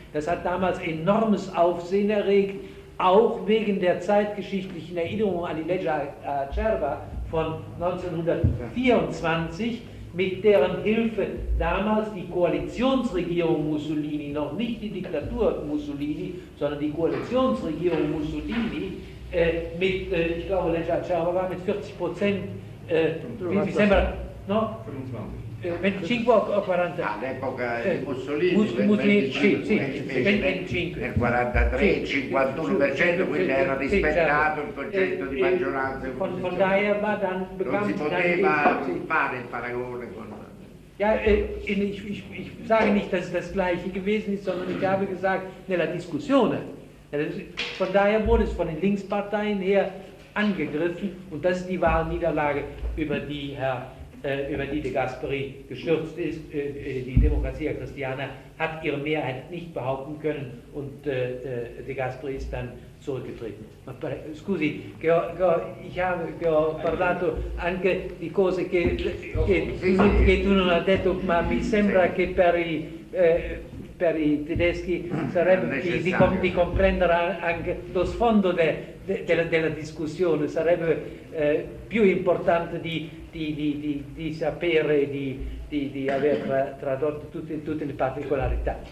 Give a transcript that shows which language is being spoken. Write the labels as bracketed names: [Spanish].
[German] Das hat damals enormes Aufsehen erregt, auch wegen der zeitgeschichtlichen Erinnerung an die Legge Acerba von 1924, mit deren Hilfe damals die Koalitionsregierung Mussolini, noch nicht die Diktatur Mussolini, sondern die Koalitionsregierung Mussolini, ich glaube, Legge Acerba war mit 40%, wie [Italian] sembra, no? 25 o 40? All'epoca di Mussolini, per 43, sì, 51%, quindi era rispettato il concetto di maggioranza. [German] Von daher war dann bekannt, [Italian] non si poteva fare il paragone con. [German] Ja, ich sage nicht, dass es das gleiche gewesen ist, sondern ich habe gesagt, [Italian] nella discussione. [German] Von daher wurde es von den Linksparteien her angegriffen und das ist die Wahlniederlage, über die De Gasperi gestürzt ist. Die Demokratia Christiana hat ihre Mehrheit nicht behaupten können und De Gasperi ist dann zurückgetreten. [Italian] Scusi, [German] ich habe [Italian] parlato anche di cose che tu non hai detto, ma mi sembra che per i tedeschi sarebbe di comprendere anche lo sfondo della discussione, sarebbe più importante di sapere di aver tradotto tutte le particolarità.